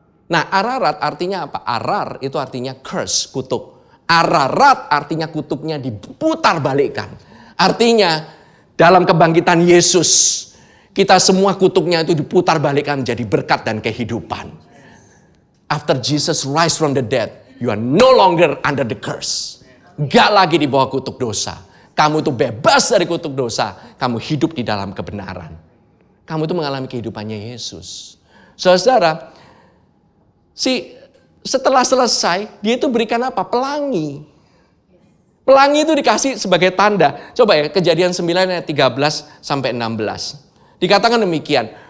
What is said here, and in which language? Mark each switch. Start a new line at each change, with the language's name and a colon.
Indonesian: Nah, Ararat artinya apa? Arar itu artinya curse, kutuk. Ararat artinya kutuknya diputar balikkan. Artinya dalam kebangkitan Yesus, kita semua kutuknya itu diputar balikkan menjadi berkat dan kehidupan.
English: After Jesus rise from the dead, you are no longer under the curse.
Indonesian: Gak lagi di bawah kutuk dosa. Kamu itu bebas dari kutuk dosa. Kamu hidup di dalam kebenaran. Kamu itu mengalami kehidupannya Yesus. Saudara, setelah selesai, dia itu berikan apa? Pelangi. Pelangi itu dikasih sebagai tanda. Coba ya, Kejadian 9 ayat 13 sampai 16. Dikatakan demikian.